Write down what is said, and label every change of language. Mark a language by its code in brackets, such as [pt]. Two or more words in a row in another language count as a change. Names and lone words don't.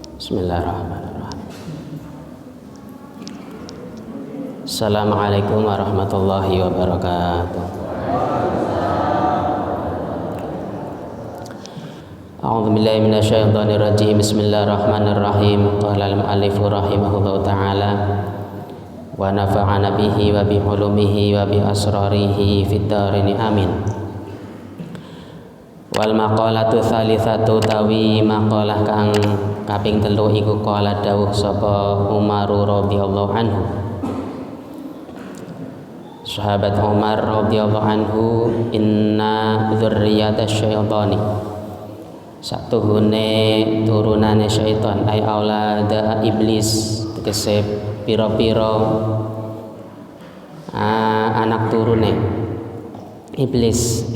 [ar] بسم الله الرحمن الرحيم السلام عليكم ورحمة الله وبركاته. أعوذ بالله من الشيطان الرجيم. Bismillahirrahmanirrahim. قال المؤلف رحمه الله تعالى ونفعنا به وبعلومه وبأسراره في الدارين آمين. والمقالة الثالثة [jv] tawi maqalah kang kaping 3 iku qala dawuh sapa Umar [ar] رضي الله عنه. [jv] Sahabat Umar [ar] رضي الله عنه, إن ذرية الشيطان, [jv] satuhune turunane syaitan, [ar] أي أولاد إبليس, [jv] tegese pira-pira anak turune iblis.